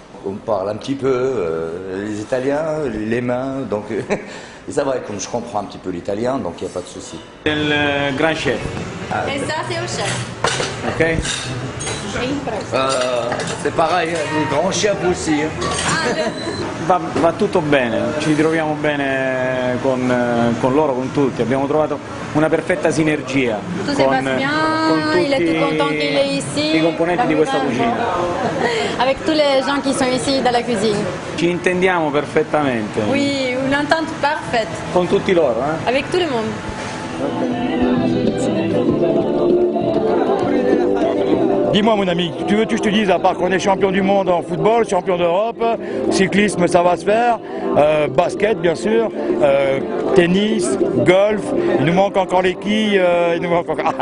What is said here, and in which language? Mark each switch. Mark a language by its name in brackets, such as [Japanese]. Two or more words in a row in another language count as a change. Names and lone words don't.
[French] On parle un petit peu les Italiens, les mains, donc et ça va, comme je comprends un petit peu l'italien, donc il n'y a pas de souci. [Italian] Il grand chef, [French] Et ça, c'est au chef. ok? C'est pareil, les grands chefs aussi. [Italian] Va tutto bene, ci troviamo bene con loro, con tutti, abbiamo trovato una perfetta sinergia [French] Tout se passe bien, il est tout content qu'il est ici. [Italian] i componenti di questa cucina. [French] Avec tous les gens qui sont ici dans la cuisine. [Italian] Ci intendiamo perfettamente, [French] Oui, une entente parfaite [Italian] con tutti loro. [French] avec tout le monde. Dis-moi mon ami, tu veux que je te dise, à part qu'on est champion du monde en football, champion d'Europe, cyclisme ça va se faire, basket bien sûr, tennis, golf, il nous manque encore les quilles, il nous manque encore...